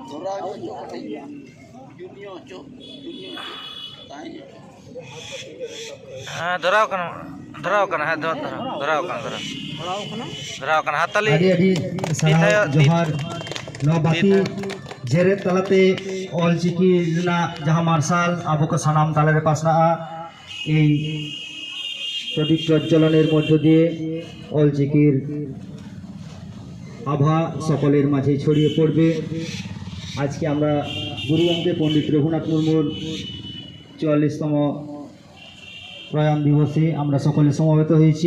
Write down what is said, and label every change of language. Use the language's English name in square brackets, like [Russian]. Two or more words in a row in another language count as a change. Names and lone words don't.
[Santali] Dharaw kana ha dharaw kana hatali adi sarau johar no baki jere talate olchiki na jaha marshal abo ko sanam talare pasna [Bangla] এই প্রদীপ প্রজ্বলনের মধ্য দিয়ে অলচিকির আভা সকলের মাঝে ছড়িয়ে পড়বে। আজকে আমরা গুরুবঙ্গে পণ্ডিত রঘুনাথ মুর্মুর 44তম প্রয়াণ দিবসে আমরা সকলে সমবেত হয়েছি।